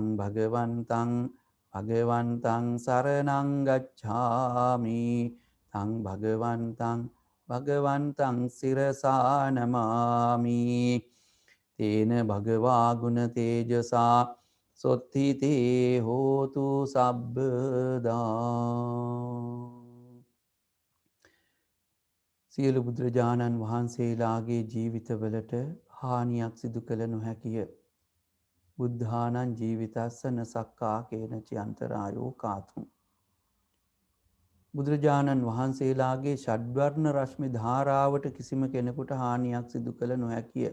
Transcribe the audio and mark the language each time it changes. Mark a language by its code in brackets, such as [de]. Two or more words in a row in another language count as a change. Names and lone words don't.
[pi] භගවන්තං භගවන්තං සරණං ගච්ඡාමි තං භගවන්තං භගවන්තං සිරසා නමාමි තේන භගවා ගුණ තේජසා සොත්ථිතේ හෝතු සබ්බදා [si] සියලු බුදුරජාණන් වහන්සේලාගේ ජීවිතවලට හානියක් සිදු කළ නොහැකිය. [pi] බුද්ධානං ජීවිතස්සන සක්කා කේනචි අන්තරායෝ කාතුම්. [si] බුදුරජාණන් වහන්සේලාගේ ෂඩ්වර්ණ රශ්මි ධාරාවට කිසිම කෙනෙකුට හානියක් සිදු කළ නොහැකිය.